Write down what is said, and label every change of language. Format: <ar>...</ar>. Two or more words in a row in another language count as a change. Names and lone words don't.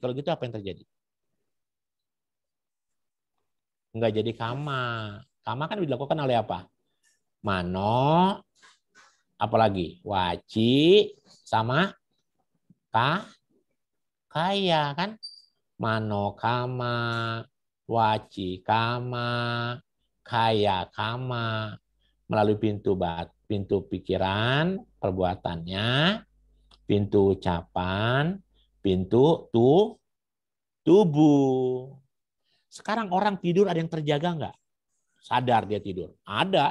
<id>Kalau gitu apa yang terjadi? Enggak jadi kama. Kama kan dilakukan oleh apa? Mano, apalagi? Waci, sama kaya kan?</id> <pi>Mano kama, waci kama, kaya kama.</pi> <id>Melalui pintu pikiran, perbuatannya, pintu ucapan, pintu tubuh. Sekarang orang tidur ada yang terjaga nggak? Sadar dia tidur? Ada.</id>